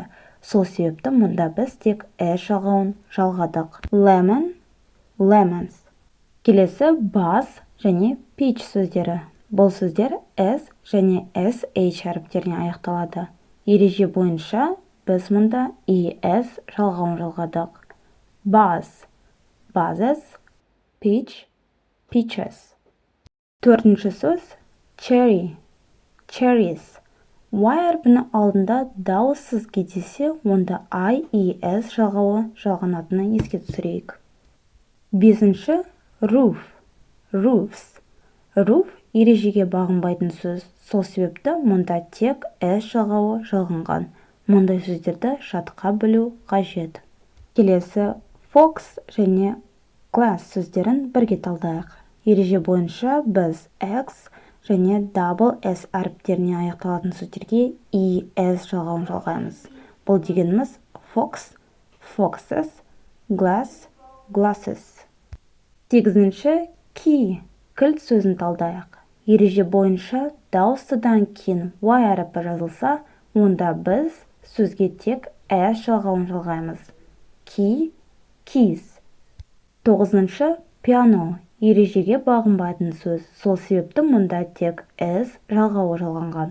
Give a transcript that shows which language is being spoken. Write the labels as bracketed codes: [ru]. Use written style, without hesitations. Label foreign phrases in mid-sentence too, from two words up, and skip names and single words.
[kk] Сол себепті мұнда біз тек s жалғауын жалғадық. [en] Lemon, lemons. [kk] Келесі bus және peach сөздері. Бұл сөздер s және sh әріптеріне аяқталады. Ереже бойынша біз мұнда es жалғауын жалғадық. [en] Bus, vases, peach, peaches. [kk] Төртінші сөз [en] cherry, cherries. [kk] Y әрпінің алдында дауыссыз кездессе, онда IES жалғауы жалғанатынын еске түсірейік. Бесінші [en] roof, roofs. [kk] Roof ережеге бағынбайтын сөз, сол себепті мұнда тек S жалғауы жалғанған. Мұндай сөздерді жатқа білу қажет. Келесі fox және glass сөздерін бірге талдайық. Ереже бойынша біз X және [en] double S [kk] әріптеріне аяқталатын сөздерге ES жалғауын жалғаймыз. Бұл дегеніміз [en] fox, foxes, glass, glasses. [kk] Сегізінші key, кілт сөзін талдайық. Ереже бойынша дауыстыдан кейін Y әріпі жазылса, онда біз сөзге тек S жалғауын жалғаймыз. [en] Key, keys. [kk] Тоғызыншы piano, ережеге бағынбайтын сөз, сол себепті мұнда тек S жалғауы жалғанған.